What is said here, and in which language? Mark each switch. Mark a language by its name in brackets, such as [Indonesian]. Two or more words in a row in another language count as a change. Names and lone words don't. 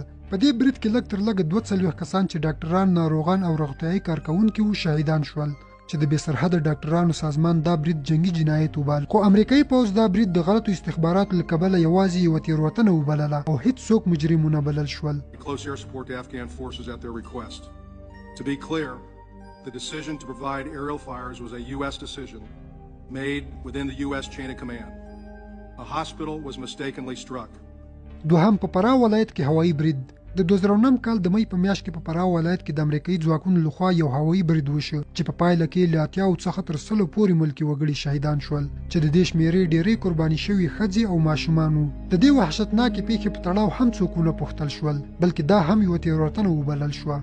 [Pashto] په دې برید کې لږ تر لږه 42 کسان چې ډاکټران، ناروغان او روغتیایي کارکوونکي وو شهیدان شول، چې د بې سرحده ډاکټرانو سازمان دا برید جنگي جنایت وبال، خو امریکایي پوځ دا برید د غلطو استخباراتو له کبله یوازې یوه تېروتنه وبلله او هیڅ څوک مجرم ونه بلل شول. [English] The decision to provide aerial fires was a U.S. decision made within the U.S. chain of command. A hospital was mistakenly struck. [Pashto] دوهم په فراه ولایت کې هوایي برید. د 2009 کال د مئی په میاشت کې په فراه ولایت کې د امریکایي ځواکونو لخوا یو هوایي برید وشو چې په پایله کې له 80 څخه تر 100 پورې ملکي وګړي شهیدان شول، چې د دې شمېرې ډېرې قرباني شوي ښځې او ماشومان وو. د دې وحشتناکې پیښې په تړاو هم څوک ونه پوښتل شول، بلکې دا هم یوه تېروتنه وبلل شوه.